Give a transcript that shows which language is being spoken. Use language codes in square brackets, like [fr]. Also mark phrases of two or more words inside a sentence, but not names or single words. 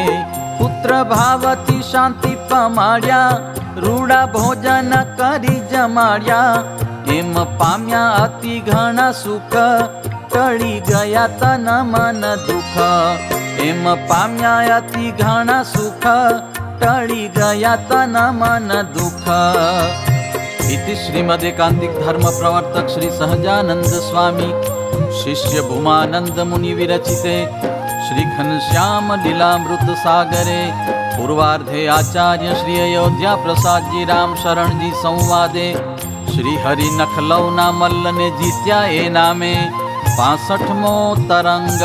[gu] પુત્ર ભાવથી શાંતિ પમાડ્યા, રૂડા ભોજન કરી જમાડ્યા. એમ પામ્યા અતિ ઘણા સુખ, ટળી ગયા તન મન દુઃખ. એમ પામ્યા અતિ ઘણા સુખ, ટળી ગયા તન મન દુઃખ. [sa] इति श्रीमदेकांतिक धर्म प्रवर्तक श्री सहजानंद स्वामी शिष्य भूमानंद मुनि विरचिते श्री घनश्याम लीलामृत सागरे पूर्वार्धे आचार्य श्री अयोध्या प्रसाद जी राम शरण जी संवादे श्री हरि नखलौना [gu] મલ્લ ને જીત્યા એ નામે 65મો તરંગ.